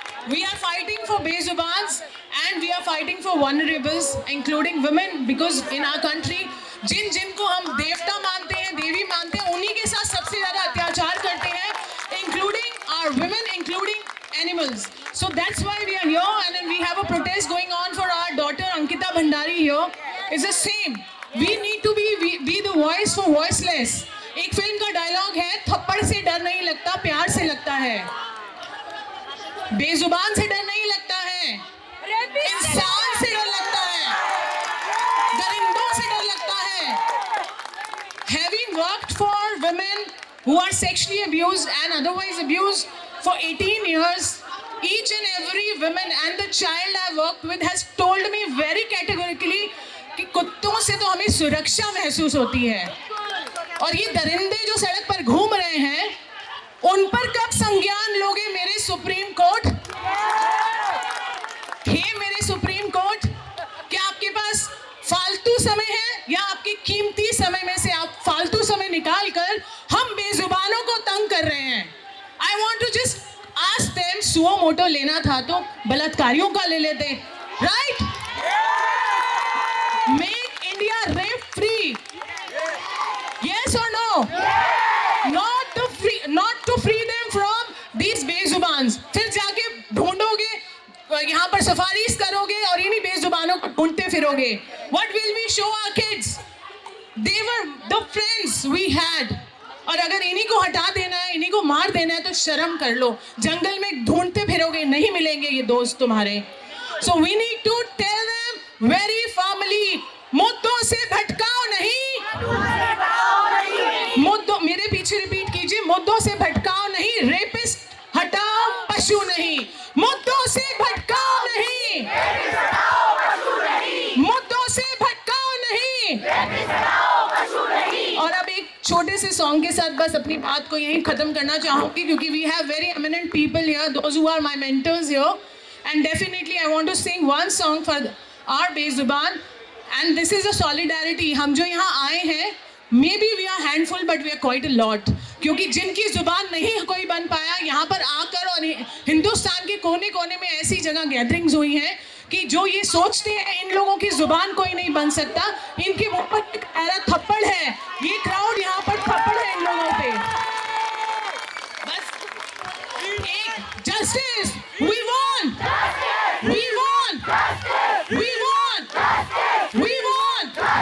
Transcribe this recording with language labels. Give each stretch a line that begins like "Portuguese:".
English: We are fighting for bezubans and we are fighting for vulnerables, including women, because in our country,
Hindi: जिनको हम देवता मानते हैं, देवी मानते हैं, उन्हीं के साथ सबसे ज़्यादा अत्याचार करते हैं,
English: including our women, including animals. So that's why we are here, and then we have a protest going on for our daughter Ankita Bhandari here. It's the same. We need to be the voice for voiceless.
Hindi: एक film का dialogue है, थप्पड़ से डर नहीं लगता, प्यार से लगता है. बेजुबान से डर नहीं लगता है, इंसान से डर लगता है, दरिंदों से डर लगता है.
English: Having worked for women who are sexually abused and otherwise abused for 18 years, each and every woman and the child I worked with has told me very categorically
Hindi: कि कुत्तों से तो हमें सुरक्षा महसूस होती है, और ये दरिंदे जो सड़क पर घूम रहे हैं उन पर कब संज्ञान लोगे मेरे सुप्रीम कोर्ट? हे मेरे सुप्रीम कोर्ट, क्या आपके पास फालतू समय है, या आपके कीमती समय में से आप फालतू समय निकाल कर हम बेजुबानों को तंग कर रहे हैं?
English: I want to just ask them,
Hindi: suo motu लेना था तो बलात्कारियों का ले लेते, right?
English: Make India rape free, yes or no? Not to free them from these बेजुबान्स.
Hindi: फिर जाके ढूंढोगे, यहाँ पर सफारीज करोगे और इन्हीं बेजुबानों को ढूंढते फिरोगे.
English: What will we show our kids? They were the friends we had.
Hindi: और अगर इन्हीं को हटा देना है, इन्हीं को मार देना है तो शर्म कर लो. जंगल में ढूंढते फिरोगे, नहीं मिलेंगे ये दोस्त तुम्हारे.
English: So we need to tell them very firmly,
Hindi: मुद्दों से भटकाओ नहीं. मुद्दों, मेरे पीछे रिपीट कीजिए, मुद्दों से भटकाओ नहीं, रेपिस्ट हटाओ, पशु नहीं. मुद्दों से भटकाओ नहीं, मुद्दों से भटकाओ नहीं. और अब एक छोटे से सॉन्ग के साथ बस अपनी बात को यहीं खत्म करना चाहूंगी, क्योंकि
English: We have very eminent people here, those who are my mentors here, and definitely I want to sing one song for our बेजुबान. And this is a solidarity.
Hindi: हम जो यहाँ आए हैं,
English: Maybe we are handful, but we are quite a lot.
Hindi: क्योंकि जिनकी जुबान नहीं कोई बन पाया, यहाँ पर आकर, और हिंदुस्तान के कोने कोने में ऐसी जगह गैदरिंग्स हुई हैं कि जो ये सोचते हैं इन लोगों की जुबान कोई नहीं बन सकता, इनके मुंह पर एक ऐरा थप्पड़ है. ये क्राउड यहाँ पर थप्पड़ है इन लोगों पे. बस एक justice,
English: we want, we want, we want, we want.